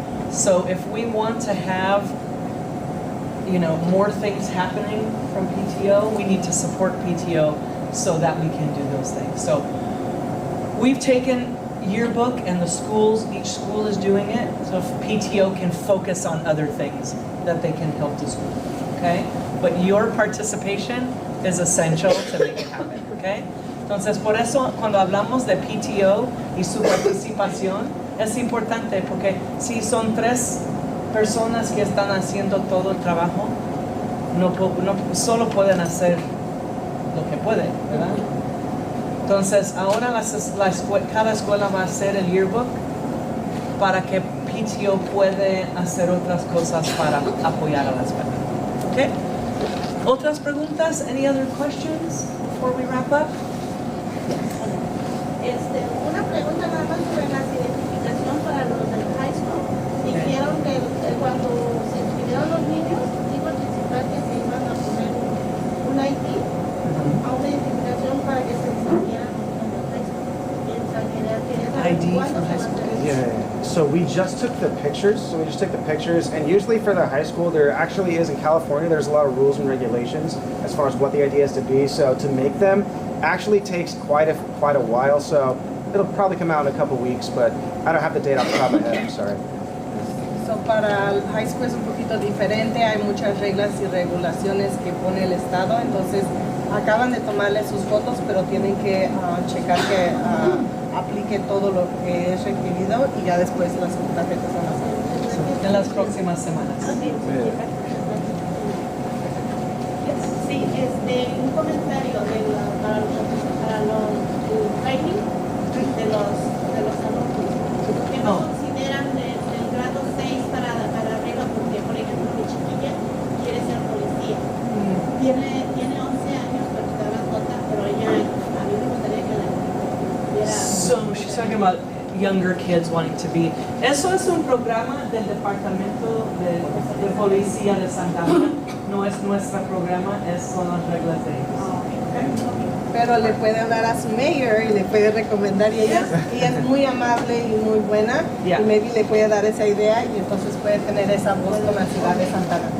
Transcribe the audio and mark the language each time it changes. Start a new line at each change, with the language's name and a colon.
English: So if we want to have, more things happening from PTO, we need to support PTO so that we can do those things. So we've taken yearbook and each school is doing it, so if PTO can focus on other things that they can help the school, okay? But your participation is essential to make it happen, okay?
Spanish: Entonces, por eso, cuando hablamos de PTO y su participación, es importante porque si son 3 personas que están haciendo todo el trabajo, no solo pueden hacer lo que pueden, ¿verdad? Entonces, ahora cada escuela va a hacer el yearbook para que PTO puede hacer otras cosas para apoyar a la escuela. ¿Okay? ¿Otras preguntas?
English: Any other questions before we wrap up?
Spanish: Una pregunta nada más sobre la identificación para los del high school. Dijeron que cuando se inscribieron los niños, iba a participar que se iban a poner un ID a una identificación para que se inscribieran los niños del high school.
English: ID from high school? Yeah. So we just took the pictures. And usually for the high school, there actually is in California, there's a lot of rules and regulations as far as what the idea is to be. So to make them actually takes quite a while. So it'll probably come out in a couple weeks, but I don't have the date off the top of my head. I'm sorry.
Spanish: So para el high school es un poquito diferente, hay muchas reglas y regulaciones que pone el estado, entonces acaban de tomarle sus fotos, pero tienen que checar que aplique todo lo que es requerido y ya después las tarjetas van a salir. En las próximas semanas. Sí, un comentario para los training de los alumnos que no consideran del grado 6 para arriba, porque por ejemplo mi chiquilla quiere ser policía. Tiene 11 años, pero está grandota, pero ella a mí me gustaría que la tuviera.
English: So she's talking about younger kids wanting to be.
Spanish: Eso es un programa del Departamento de Policía de Santa Ana. No es nuestro programa, son las reglas de ellos. Pero le puede hablar a su mayor y le puede recomendar, y ella es muy amable y muy buena, y maybe le puede dar esa idea y entonces puede tener esa voz con la ciudad de Santa Ana.